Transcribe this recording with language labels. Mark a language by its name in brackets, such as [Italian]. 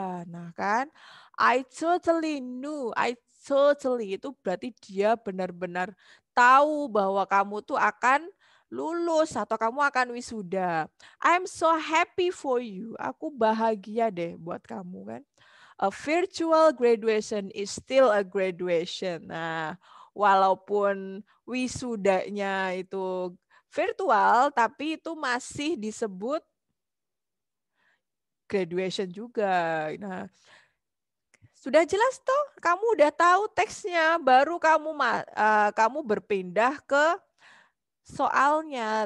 [Indonesian] Nah kan, [English] I totally knew, I totally [Indonesian] itu berarti dia benar-benar tahu bahwa kamu tuh akan lulus atau kamu akan wisuda. [English] I'm so happy for you. [Indonesian] Aku bahagia deh buat kamu kan. [English] A virtual graduation is still a graduation. [Indonesian] Nah, walaupun wisudanya itu virtual, tapi itu masih disebut graduation juga. Nah, sudah jelas toh, kamu udah tahu teksnya, baru kamu berpindah ke soalnya.